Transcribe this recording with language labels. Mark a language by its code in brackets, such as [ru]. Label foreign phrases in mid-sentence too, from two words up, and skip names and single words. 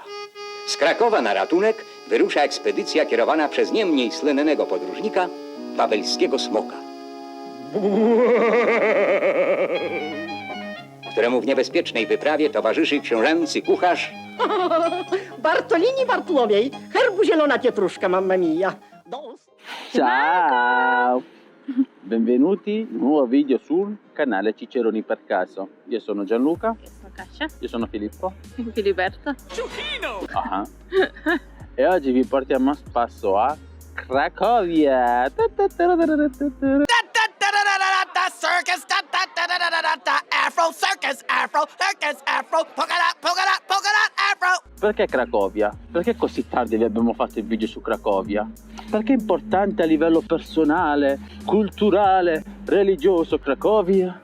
[pl] Z Krakowa na ratunek wyrusza ekspedycja kierowana przez nie mniej słynnego podróżnika, Pawelskiego Smoka, któremu w niebezpiecznej wyprawie towarzyszy książęcy kucharz Bartolini Bartłomiej, herbu zielona pietruszka, [it] mamma mia. Ciao! Benvenuti in un nuovo video sul canale Ciceroni per caso. Io sono Gianluca. Io sono Kasia. Io sono Filippo. Filiberto. Ah. E oggi vi portiamo a spasso a Cracovia. [en] Circus, Afro, circus, Afro, circus, Afro, polka dot, Afro. [it] Perché Cracovia? Perché così tardi vi abbiamo fatto il video su Cracovia? Perché è importante a livello personale, culturale, religioso Cracovia?